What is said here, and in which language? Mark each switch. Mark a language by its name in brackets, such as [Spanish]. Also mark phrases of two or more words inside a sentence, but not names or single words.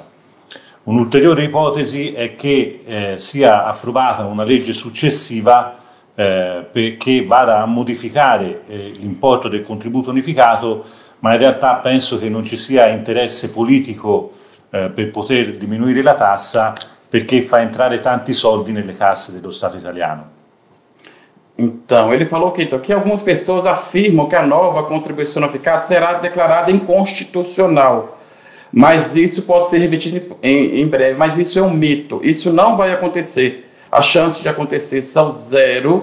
[Italian] Un'ulteriore ipotesi è che sia approvata una legge successiva che vada a modificare l'importo del contributo unificato, ma in realtà penso che non ci sia interesse politico per poter diminuire la tassa, perché fa entrare tanti soldi nelle casse dello Stato italiano. [Portuguese] Então, ele falou que algumas pessoas afirmam que a nova contribuição unificada será declarada inconstitucional, mas isso pode ser revertido em breve, mas isso é um mito, isso não vai acontecer, as chances de acontecer são zero.